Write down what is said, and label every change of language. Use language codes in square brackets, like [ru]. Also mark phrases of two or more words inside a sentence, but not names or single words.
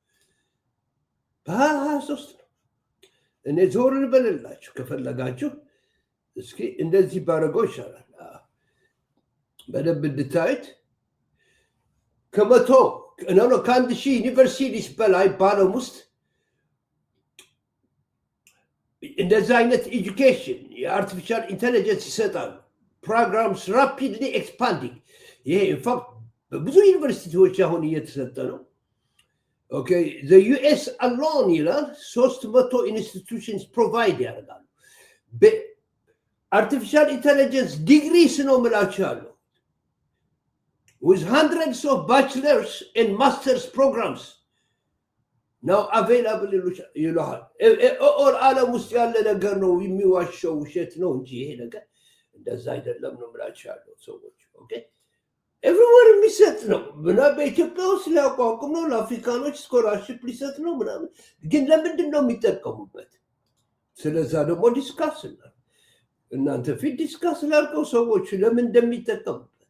[am] በ23 ነው እኔ ዞር ልበልላችሁ ከፈለጋችሁ እስኪ እንደዚህ ባረገው ይሻላል በደንብ እንድታዩት ከመቶ ከአንድ ሺህ ዩኒቨርሲቲስ በላይ በዓለም ውስጥ እንደዚህ አይነት ኤጁኬሽን የአርቲፊሻል ኢንተለጀንስ ይሰጣሉ [en] programs rapidly expanding [am] ይሄ ኢንፋክት በብዙ ዩኒቨርሲቲዎች አሁን እየተሰጠ ነው ኦኬ [en] the US alone [am] ይላል 300 [en] institutions provide [am] ያደርጋሉ በአርቲፊሻል [en] intelligence degrees [am] ነው ምላችሁ ያለው [en] with hundreds of bachelor's and master's programs now available [am] ይሉሃል ኦር ዓለም ውስጥ ያለ ነገር ነው የሚዋሸው ውሸት ነው እንጂ ይሄ ነገር እንደዛ አይደለም ነው ምላችሁ ያለው ሰዎች [en] OK everywhere [am] የሚሰጥ ነው እና በኢትዮጵያ ውስጥ ሊያቋቁም ነው ለአፍሪካኖች ስኮላርሺፕ ሊሰጥ ነው ምናምን ግን ለምንድን ነው የሚጠቀሙበት ስለዛ ደግሞ ዲስካስ እናንተ ፊት ዲስካስ ላልከው ሰዎች ለምን እንደሚጠቀሙበት